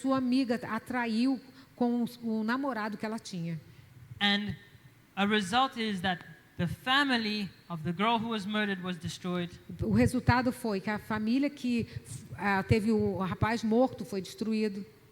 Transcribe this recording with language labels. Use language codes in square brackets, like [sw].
[pt] sua amiga atraiu com o namorado que ela tinha. [en] And a result is that the family of the girl who was murdered was destroyed. [pt] O resultado foi que a família que teve o rapaz morto foi destruída.